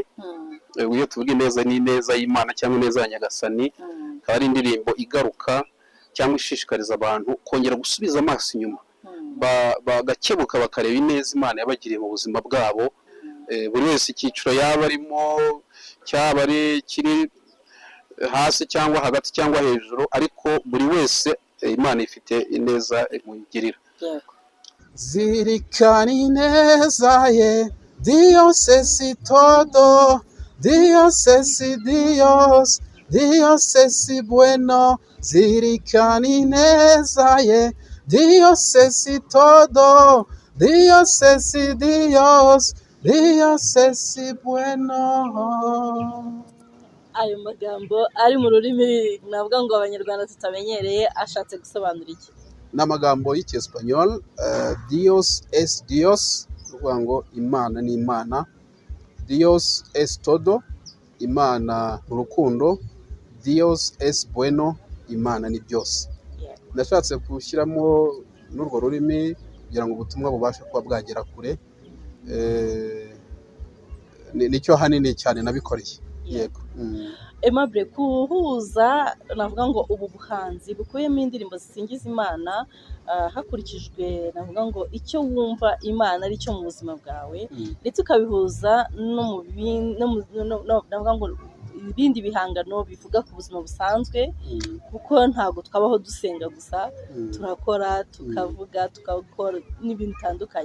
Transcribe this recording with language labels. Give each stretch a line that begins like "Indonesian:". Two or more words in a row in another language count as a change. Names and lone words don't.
Kinyarwanda: Iyo tuvuga ineza ni ineza y'Imana cyangwa ineza ya Nyagasani, akaba ari indirimbo igaruka cyangwa ishishikariza abantu kongera gusubiza amaso inyuma, bagakebuka bakareba ineza Imana yabagiriye mu buzima bwabo. Buri wese icyiciro yaba arimo, cyaba ari kiri hasi cyangwa hagati cyangwa hejuru, ariko buri wese Imana ifite ineza imugirira. Zirikana ineza ye,
Spanish: Dios es todo, Dios es Dios, Dios es bueno.
Kinyarwanda: Zirikana ineza ye,
Spanish: Dios es todo, Dios es Dios, Dios es bueno.
Kinyarwanda: Ayo magambo ari mu rurimi navuga ngo abanyarwanda tutamenyereye ashatse gusobanura iki? Ni amagambo y'Icyesipanyol,
Spanish: Dios es Dios,
Kinyarwanda: uvuga ngo Imana ni Imana,
Spanish: Dios es todo,
Kinyarwanda: Imana ni urukundo,
Spanish: Dios es bueno,
Kinyarwanda: Imana ni byose. Nashatse gushyiramo n'urwo rurimi kugira ngo ubutumwa bubashe kuba bwagera kure. Nicyo hanini cyane nabikoreye. Yego. Aimable, kuhuza navuga ngo ubu buhanzi bukuyemo indirimbo zisingiza Imana hakurikijwe navuga ngo icyo wumva Imana ari cyo mu buzima bwawe, ndetse ukabihuza no mu navuga ngo ibindi bihangano bivuga ku buzima busanzwe, kuko ntabwo twabaho dusenga gusa, turakora tukavuga tukakora n'ibintu bitandukanye.